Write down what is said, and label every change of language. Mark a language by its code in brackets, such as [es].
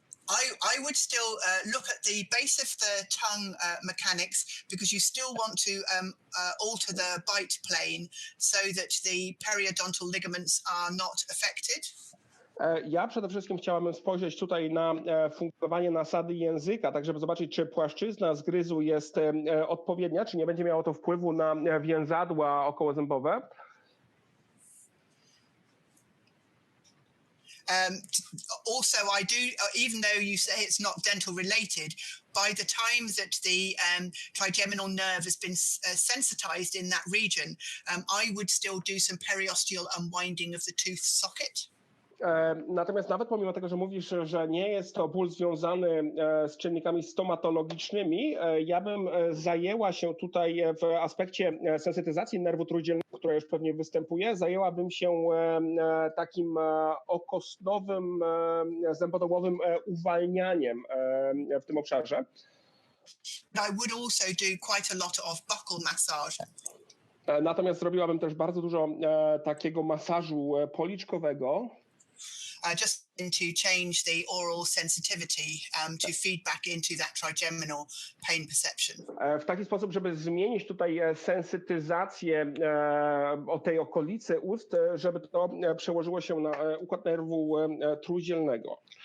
[en] I would still look at the base of the tongue mechanics, because you still want to alter the bite plane so that the periodontal ligaments are not affected. [pl] Ja przede wszystkim chciałabym spojrzeć tutaj na funkcjonowanie nasady języka, tak żeby zobaczyć, czy płaszczyzna zgryzu jest odpowiednia, czy nie będzie miało to wpływu na więzadła okołozębowe. [en] Also, I do, even though you say it's not dental related, by the time that the trigeminal nerve has been sensitized in that region, I would still do some periosteal unwinding of the tooth socket. [pl] Natomiast nawet pomimo tego, że mówisz, że nie jest to ból związany z czynnikami stomatologicznymi, ja bym zajęła się tutaj w aspekcie sensytyzacji nerwu trójdzielnego, która już pewnie występuje, zajęłabym się takim okostnowym, zębodołowym uwalnianiem w tym obszarze. [en] I would also do quite a lot of buccal massage. [pl] Natomiast zrobiłabym też bardzo dużo takiego masażu policzkowego. [en] Just to change the oral sensitivity to feed back into that trigeminal pain perception. [pl] W taki sposób, żeby zmienić tutaj sensytyzację o tej okolicy ust, żeby to przełożyło się na układ nerwu trójdzielnego.